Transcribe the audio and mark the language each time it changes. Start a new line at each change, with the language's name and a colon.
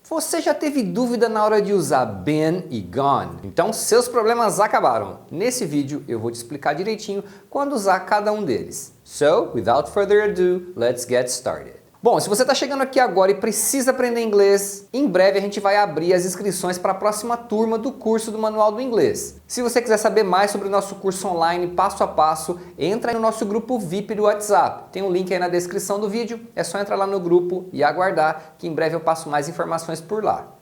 Portuguese: Você já teve dúvida na hora de usar been e gone? Então seus problemas acabaram. Nesse vídeo eu vou te explicar direitinho quando usar cada um deles.
English: So, without further ado, let's get started.
Portuguese: Bom, se você está chegando aqui agora e precisa aprender inglês, em breve a gente vai abrir as inscrições para a próxima turma do curso do Manual do Inglês. Se você quiser saber mais sobre o nosso curso online, passo a passo, entra aí no nosso grupo VIP do WhatsApp. Tem um link aí na descrição do vídeo, é só entrar lá no grupo e aguardar que em breve eu passo mais informações por lá.